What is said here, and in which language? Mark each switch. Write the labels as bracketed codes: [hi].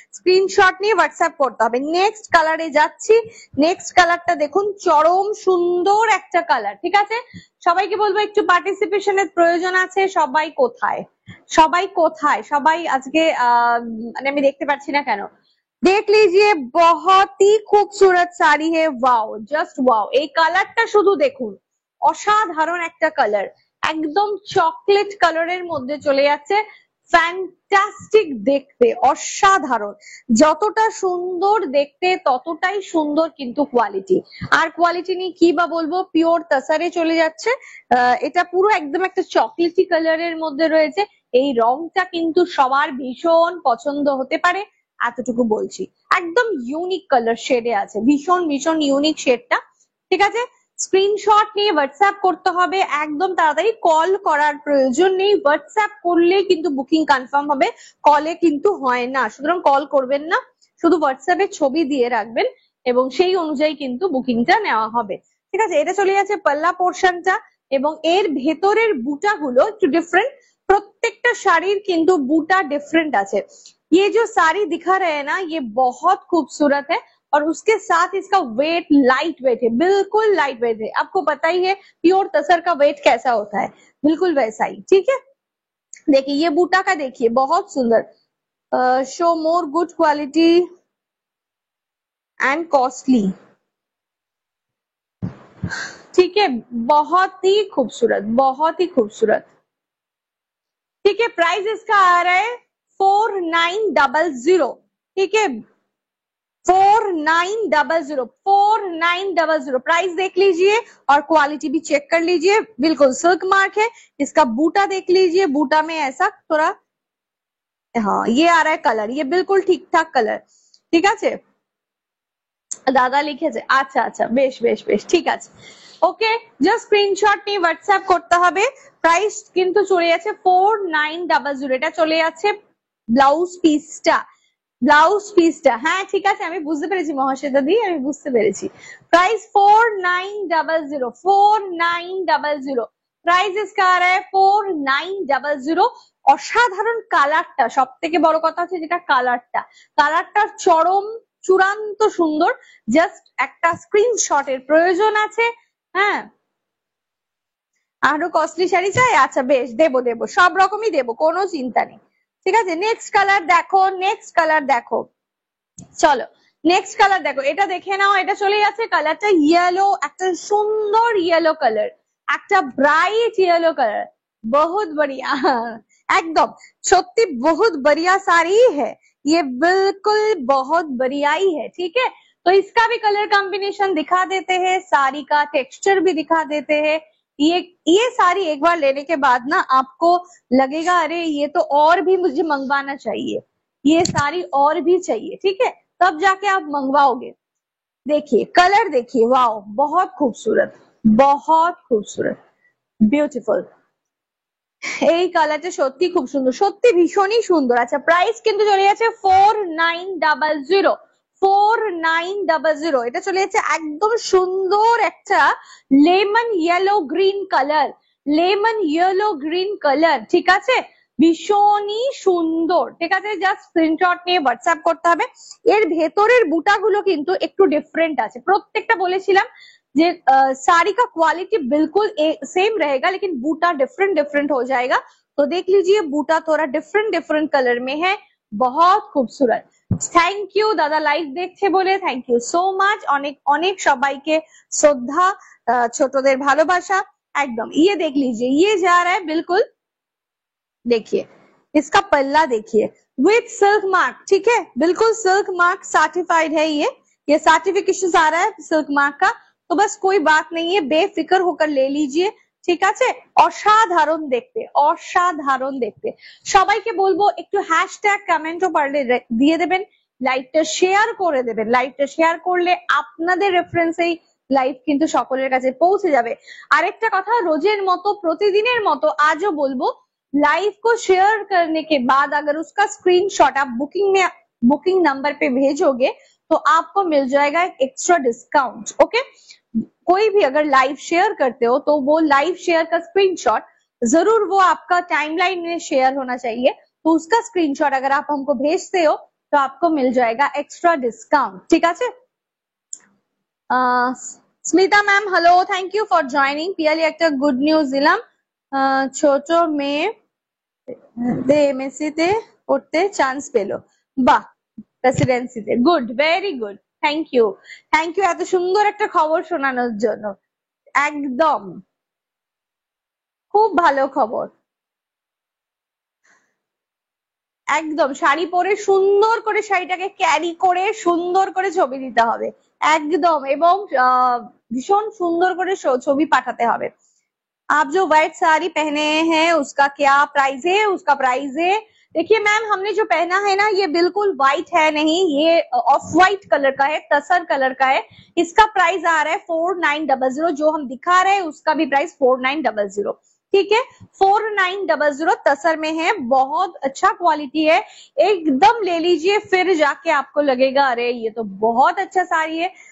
[bn] Screenshot নিয়ে WhatsApp করতে হবে। নেক্সট কালারে যাচ্ছি, নেক্সট কালারটা দেখুন, চরম সুন্দর একটা কালার, ঠিক আছে? সবাইকে বলবো একটু পার্টিসিপেশনের প্রয়োজন আছে। সবাই কোথায়, সবাই কোথায়, সবাই আজকে মানে আমি দেখতে পাচ্ছি না কেন। [hi] देख लीजिए बहुत ही खूबसूरत শাড়ি है, ওয়াও, জাস্ট ওয়াও। [bn] এই কালারটা শুধু দেখুন, অসাধারণ একটা কালার, একদম চকলেট কালারের মধ্যে চলে যাচ্ছে, ফ্যান্টাস্টিক দেখতে, অসাধারণ। যতটা সুন্দর দেখতে ততটাই সুন্দর কিন্তু কোয়ালিটি। আর কোয়ালিটি নিয়ে কি বা বলবো, পিওর তাসারে চলে যাচ্ছে। এটা পুরো একদম একটা চকলেটি কালারের মধ্যে রয়েছে। এই রংটা কিন্তু সবার ভীষণ পছন্দ হতে পারে, এতটুকু বলছি। একদম ইউনিক কালার শেডে আছে, ভীষণ ভীষণ ইউনিক শেডটা, ঠিক আছে? স্ক্রিনশট নিয়ে হোয়াটসঅ্যাপ করতে হবে একদম তাড়াতাড়ি, কল করার প্রয়োজন নেই, হোয়াটসঅ্যাপ করলে কিন্তু বুকিং কনফার্ম হবে, কলে কিন্তু হয় না। সুতরাং কল করবেন না, শুধু হোয়াটসঅ্যাপে ছবি দিয়ে রাখবেন এবং সেই অনুযায়ী কিন্তু বুকিংটা নেওয়া হবে, ঠিক আছে? এটা চলে যাচ্ছে পাল্লা পোর্শনটা এবং এর ভেতরের বুটাগুলো একটু ডিফারেন্ট, প্রত্যেকটা শাড়ির কিন্তু বুটা ডিফারেন্ট আছে। [hi] ये जो साड़ी दिखा रहे हैं ना, ये बहुत खूबसूरत है और उसके साथ इसका वेट लाइट वेट है, बिल्कुल लाइट वेट है। आपको पता ही है प्योर तसर का वेट कैसा होता है, बिल्कुल वैसा ही, ठीक है? देखिए ये बूटा का देखिए, बहुत सुंदर, [en] show more good quality and costly, [hi] ठीक है? बहुत ही खूबसूरत, बहुत ही खूबसूरत। ठीक है। प्राइस इसका आ रहा है 4900, ठीक है, 4900 प्राइस देख लीजिए और क्वालिटी भी चेक कर लीजिए, बिल्कुल सिल्क मार्क है। इसका बूटा देख लीजिए, बूटा में ऐसा थोड़ा, हाँ ये आ रहा है कलर, ये बिल्कुल ठीक ठाक कलर, ठीक है। [bn] দাদা লিখেছে, আচ্ছা আচ্ছা, বেশ বেশ বেশ, ঠিক আছে, ওকে। জাস্ট স্ক্রিনশট নিয়ে হোয়াটসঅ্যাপ করতে হবে। প্রাইস কিন্তু চলে যাচ্ছে 4900, এটা চলে যাচ্ছে ব্লাউজ পিসটা, ব্লাউজ পিসটা, হ্যাঁ ঠিক আছে, আমি বুঝতে পেরেছি মহাশ্বেতা দি, আমি বুঝতে পেরেছি। [hi] প্রাইস 4900, 4900 প্রাইস इसका आ रहा है 4900। [bn] অসাধারণ কালারটা, সব থেকে বড় কথা হচ্ছে যেটা কালারটা চরম চূড়ান্ত সুন্দর। জাস্ট একটা স্ক্রিনশটের প্রয়োজন আছে, হ্যাঁ। আরো কস্টলি শাড়ি চাই, আচ্ছা বেশ, দেবো দেবো, সব রকমই দেবো, কোনো চিন্তা নেই, ঠিক আছে। নেক্সট কালার দেখো, নেক্সট কালার দেখো, চলো নেক্সট কালার দেখো, এটা দেখে নাও, এটা চলে যাচ্ছে কালারটা ইয়েলো, একটা সুন্দর ইয়েলো কালার, একটা ব্রাইট ইয়েলো কালার, [hi] বহুত বড়িয়া, [bn] একদম সত্যি [hi] बहुत बढ़िया साड़ी है ये, बिल्कुल बहुत बढ़िया ही है, ठीक है। तो इसका भी कलर कॉम्बिनेशन दिखा देते हैं, साड़ी का टेक्सचर भी दिखा देते हैं। ये साड़ी एक बार लेने के बाद ना आपको लगेगा अरे ये तो और भी मुझे मंगवाना चाहिए, ये साड़ी और भी चाहिए, ठीक है, तब जाके आप मंगवाओगे। देखिए कलर देखिए, वाओ बहुत खूबसूरत, बहुत खूबसूरत, বিউটিফুল। [bn] এই কালারটা সত্যি খুব সুন্দর, সত্যি ভীষণই সুন্দর। আচ্ছা প্রাইস কিন্তু চলে যাচ্ছে 4900, 4900, এটা চলে যাচ্ছে একদম সুন্দর একটা lemon yellow green colour, lemon yellow green colour, ঠিক আছে, ভীষণই সুন্দর, ঠিক আছে। জাস্ট স্ক্রিনশট নিয়ে হোয়াটসঅ্যাপ করতে হবে। এর ভেতরের বুটাগুলো কিন্তু একটু ডিফারেন্ট আছে, প্রত্যেকটা বলেছিলাম যে [hi] साड़ी का क्वालिटी बिल्कुल सेम रहेगा लेकिन बूटा डिफरेंट डिफरेंट हो जाएगा। तो देख लीजिए बूटा थोड़ा डिफरेंट डिफरेंट कलर में है, बहुत खूबसूरत। [bn] थैंक यू दादा लाइव देखছে বলে, [en] thank you so much, [bn] অনেক অনেক সবাইকে শ্রদ্ধা, ছোটদের ভালোবাসা, একদম। [hi] ये देख लीजिए, ये जा रहा है बिल्कुल, देखिए इसका पल्ला देखिए विथ सिल्क मार्क, ठीक है, बिल्कुल सिल्क मार्क सर्टिफाइड है, ये सर्टिफिकेशन आ रहा है सिल्क मार्क का। तो बस कोई बात नहीं है, बेफिक्र होकर ले लीजिए, [bn] ঠিক আছে। অসাধারণ দেখতে, অসাধারণ দেখতে। সবাইকে বলবো একটু হ্যাশট্যাগ কমেন্টও পারলে দিয়ে দেবেন, লাইভটা শেয়ার করে দেবেন, লাইভটা শেয়ার করলে আপনাদের রেফারেন্সেই লাইভ কিন্তু সকলের কাছে পৌঁছে যাবে। আরেকটা কথা, রোজের মতো প্রতিদিনের মতো আজও বলবো, [hi] लाइव को शेयर करने के बाद अगर उसका स्क्रीनशॉट आप बुकिंग नंबर पे भेजोगे तो आपको मिल जाएगा एक एक्स्ट्रा डिस्काउंट, ओके। कोई भी अगर लाइव शेयर करते हो तो वो लाइव शेयर का स्क्रीनशॉट जरूर वो आपका टाइमलाइन में शेयर होना चाहिए, तो उसका स्क्रीनशॉट अगर आप हमको भेजते हो तो आपको मिल जाएगा एक्स्ट्रा डिस्काउंट, ठीक है। Smita ma'am hello, [en] Thank you for joining. [bn] Piyali একটা গুড নিউজ দিলাম, ছোট মেয়ে এমএসসি তে পড়তে চান্স পেলো, বাহ, প্রেসিডেন্সিতে, good, [en] very good, thank you, thank you [bn] এত সুন্দর একটা খবর শোনানোর জন্য, একদম খুব ভালো খবর, একদম। শাড়ি পরে সুন্দর করে শাড়িটাকে ক্যারি করে সুন্দর করে ছবি দিতে হবে, একদম, এবং ভীষণ সুন্দর করে ছবি পাঠাতে হবে। [hi] आप जो व्हाइट साड़ी पहने हैं उसका क्या प्राइस है, उसका प्राइस है, देखिए मैम हमने जो पहना है ना ये बिल्कुल व्हाइट है नहीं, ये ऑफ व्हाइट कलर का है, तसर कलर का है। इसका प्राइस आ रहा है 4900, जो हम दिखा रहे हैं उसका भी प्राइस 4900, ठीक है, 4900 तसर में है, बहुत अच्छा क्वालिटी है, एकदम ले लीजिए, फिर जाके आपको लगेगा अरे ये तो बहुत अच्छा साड़ी है।